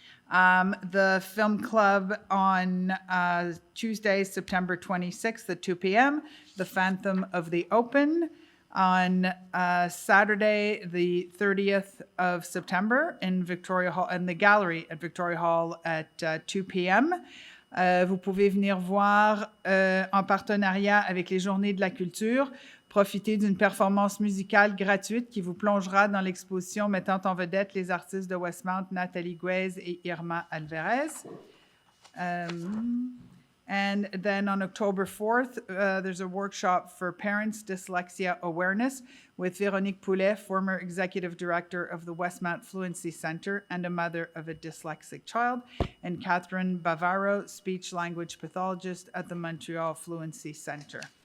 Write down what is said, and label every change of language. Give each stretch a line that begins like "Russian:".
English: The film club on Tuesday, September 26th at 2 p.m. The Phantom of the Open on Saturday, the 30th of September in Victoria Hall, in the gallery at Victoria Hall at 2 p.m.
French: Vous pouvez venir voir en partenariat avec les Journées de la Culture. Profitez d'une performance musicale gratuite qui vous plongera dans l'exposition mettant en vedette les artistes de Westmount, Nathalie Guez et Irma Alvarez.
English: And then on October 4th, there's a workshop for parents' dyslexia awareness with Véronique Poulet, former executive director of the Westmount Fluency Center and a mother of a dyslexic child, and Catherine Bavaro, speech-language pathologist at the Montreal Fluency Center.